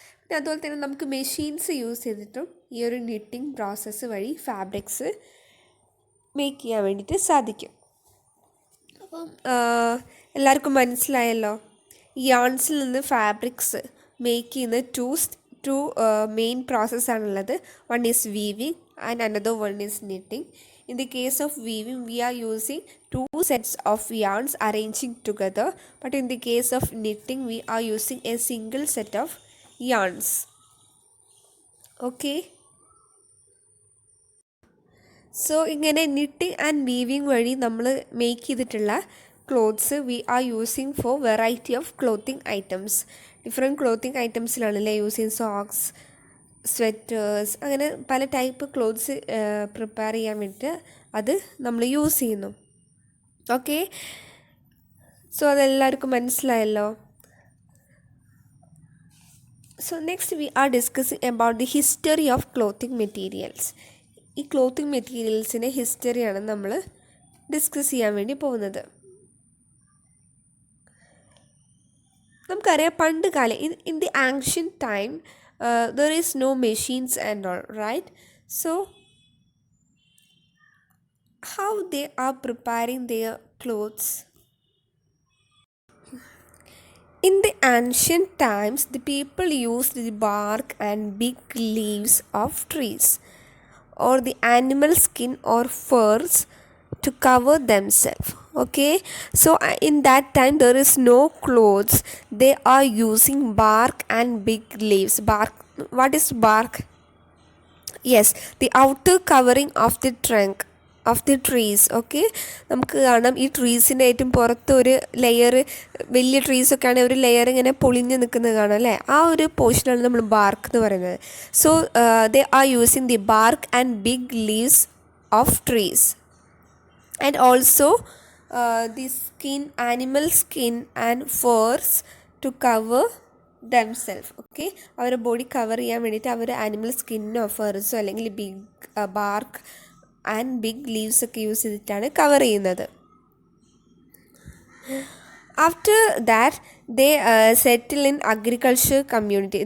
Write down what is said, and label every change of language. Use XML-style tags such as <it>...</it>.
<ml>പിന്നെ അതുപോലെ തന്നെ നമുക്ക് മെഷീൻസ് യൂസ് ചെയ്തിട്ടും ഈ ഒരു നിറ്റിങ് പ്രോസസ്സ് വഴി ഫാബ്രിക്സ് മേക്ക് ചെയ്യാൻ വേണ്ടിയിട്ട് സാധിക്കും. അപ്പം എല്ലാവർക്കും മനസ്സിലായല്ലോ? യാൺസിൽ നിന്ന് ഫാബ്രിക്സ് മേക്ക് ചെയ്യുന്ന two main പ്രോസസ്സാണുള്ളത്.</ml> <en>One is weaving and another one is knitting. In the case of weaving, we are using 2 sets of yarns arranging together. But in the case of knitting, we are using a single set of yarns. Okay. So, ഇങ്ങനെ knitting and weaving</en> <ml>വഴി നമ്മൾ make ചെയ്തിട്ടുള്ള</ml> <en>Clothes we are using for variety of clothing items. Different clothing items-</en> <ml>ലാണല്ലേ use ചെയ്യുന്നത്. Socks, sweaters, അങ്ങനെ പല type clothes prepare ചെയ്യാൻ വേണ്ടിയിട്ട് അത് നമ്മൾ യൂസ് ചെയ്യുന്നു. ഓക്കെ, സോ അതെല്ലാവർക്കും മനസ്സിലായല്ലോ?</ml> <en>So next we are discussing about the history of clothing materials.</en> <ml>ഈ ക്ലോത്തിങ് മെറ്റീരിയൽസിൻ്റെ ഹിസ്റ്ററിയാണ് നമ്മൾ ഡിസ്കസ് ചെയ്യാൻ വേണ്ടി പോകുന്നത്. നമുക്കറിയാം പണ്ട് കാലം</ml> <en>In the ancient time there is no machines and all, right? So how they are preparing their clothes? In the ancient times, the people used the bark and big leaves of trees or the animal skin or furs to cover themselves. Okay, so in that time there is no clothes, they are using bark and big leaves. Bark, what is bark? Yes, the outer covering of the trunk of the trees.</en> <ml>Okay, നമുക്ക് കാണാം ഈ ട്രീസിൻ്റെ ഏറ്റവും പുറത്ത് ഒരു layer, വലിയ ട്രീസൊക്കെ ആണെങ്കിൽ ഒരു layer ഇങ്ങനെ പൊളിഞ്ഞ് നിൽക്കുന്നത് കാണാം അല്ലേ, ആ ഒരു പോർഷനാണ് നമ്മൾ ബാർക്ക് എന്ന് പറയുന്നത്.</ml> <en>So they are using the bark and big leaves of trees and also the skin, animal skin and furs to cover themselves.</en> <ml>Okay, അവരുടെ ബോഡി കവർ ചെയ്യാൻ വേണ്ടിയിട്ട് അവർ ആനിമൽ സ്കിന്നോ ഫേർസോ അല്ലെങ്കിൽ big BARC and big leaves ഒക്കെ use ചെയ്തിട്ടാണ് cover ചെയ്യുന്നത്.</ml> <en>After that, they settle in agriculture community.</en>